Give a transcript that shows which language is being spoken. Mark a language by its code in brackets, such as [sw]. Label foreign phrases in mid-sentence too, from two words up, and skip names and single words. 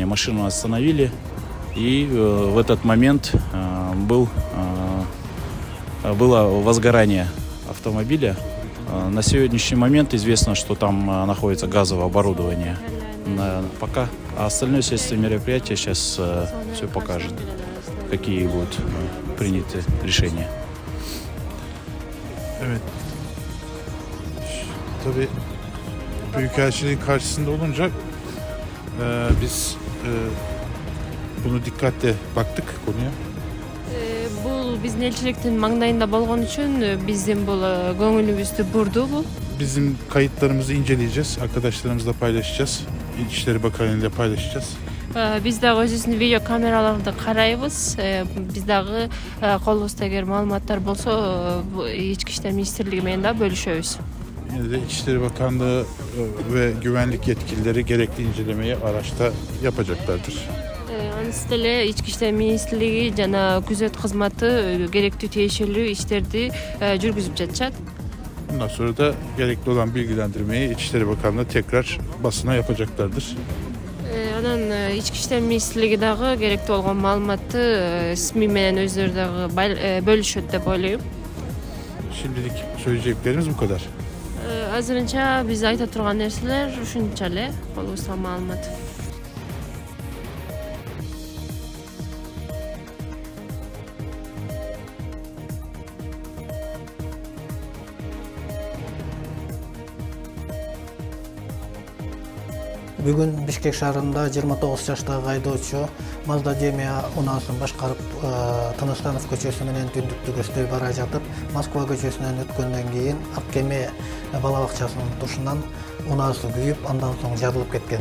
[ru] Машину остановили, и в этот момент было возгорание автомобиля. На сегодняшний момент известно, что там находится газовое оборудование. Пока остальное следствие мероприятия сейчас все покажет, какие будут приняты решения. [tr] Evet. Tabii Büyükelçiliğin karşısında olunca biz bunu dikkatle baktık konuya. [ky] Бул биздин элчиликтин маңдайында болгон үчүн биздин бул көңүлүбүздү бурду бул. [tr] Bizim kayıtlarımızı inceleyeceğiz. Arkadaşlarımızla paylaşacağız. İçişleri Bakanı ile paylaşacağız. [ky] Биз дагы өзүбүздүн видео камераларды карайбыз. Биз дагы колубузда эгер маалыматтар болсо, Ички иштер министрлиги менен да бөлүшөбүз. [tr] Yine de İçişleri Bakanlığı ve güvenlik yetkilileri gerekli incelemeyi araçta yapacaklardır. [ky] Анысы деле Ички иштер министрлиги жана күзөт кызматы керектүү тиешелүү иштерди жүргүзүп жатышат. [tr] Bundan sonra da gerekli olan bilgilendirmeyi İçişleri Bakanlığı tekrar basına yapacaklardır. [ky] Анан Ички иштер министрлиги дагы керектүү болгон маалыматты СМИ менен өздөрү дагы бөлүшөт деп ойлойм. [tr] Şimdilik söyleyeceklerimiz bu kadar. [ky] Азырынча биз айта турган нерселер ушунча эле, колубузда маалымат. Бүгүн Бишкек шаарында 29 жаштагы айдоочу Mazda Demio унаасын башкарып Тыныстанов көчөсү менен түндүктү көздөй бара жатып, Москва көчөсүнөн өткөндөн кийин Аккеме бала бакчасынын тушунан унаасы күйүп, андан соң жарылып кеткен.